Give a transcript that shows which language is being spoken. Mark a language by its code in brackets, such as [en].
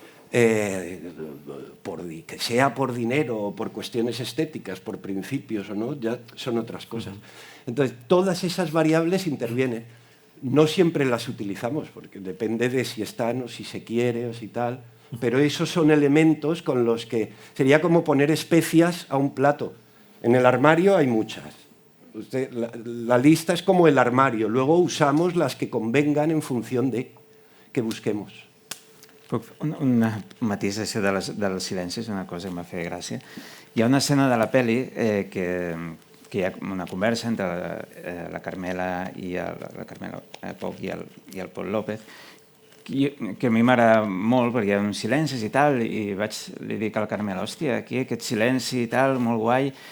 [es] Que sea por dinero o por cuestiones estéticas, por principios o no, ya son otras cosas. Entonces, todas esas variables intervienen. No siempre las utilizamos, porque depende de si están o si se quiere o si tal. pero esos son elementos con los que sería como poner especias a un plato. En el armario hay muchas. La lista és com el armario. Luego usamos las que convengan en función de que busquemos. [ca] Un matís això dels silencis, una cosa que m'ha fet gràcia. Hi ha una escena de la pel·li que hi ha una conversa entre la Carmela Poch i el Pol López, que a mi m'agrada molt perquè hi ha uns silencis i tal, i li dic a la Carmela, hòstia, aquí aquest silenci i tal, molt guai.